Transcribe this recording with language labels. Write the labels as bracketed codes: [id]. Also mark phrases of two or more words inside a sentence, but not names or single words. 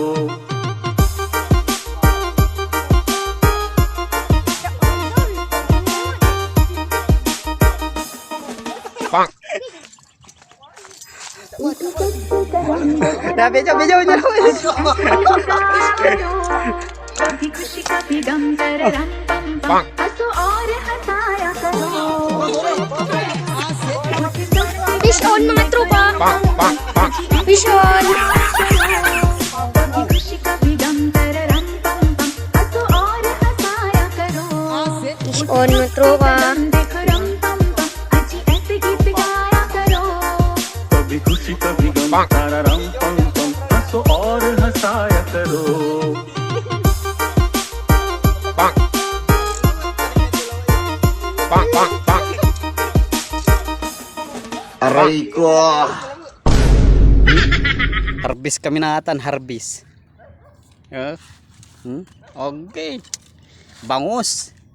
[en] Video. [hi] कभी खुशी कभी गम कर रम पम पम हंसो और हंसाया करो [en] Fish on [tl] mga tropa. [en] Fish on. [hi] कभी खुशी कभी गम कर रम पम पम हंसो और हंसाया करो [en] Fish on [tl] mga tropa. [hi] देखो रम पम पम अजी ऐसे गीत गाया करो कभी खुशी कभी गम तारा रम पम पम हंसो और हंसाया करो [tl] Aray ko. Harbis kami natan, harbis. Okay. Bangus.